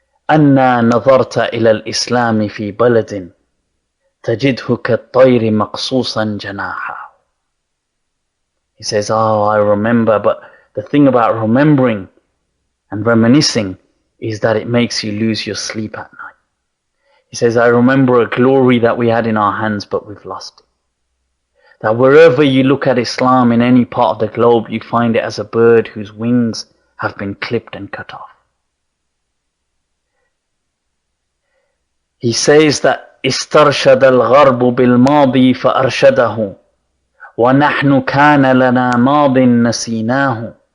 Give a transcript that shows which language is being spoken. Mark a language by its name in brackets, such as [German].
[Arabic] أنا نظرت إلى الإسلام في بلد تجده كالطير مقصوصا جناحه. [English] He says, I remember, but the thing about remembering and reminiscing is that it makes you lose your sleep at night. He says, I remember a glory that we had in our hands, but we've lost it. That wherever you look at Islam in any part of the globe, you find it as a bird whose wings have been clipped and cut off. He says that [Arabic] استرشد الغرب بالماضي فأرشده وَنَحْنُ كَانَ لَنَا مَاضٍ نَسِينَاهُ.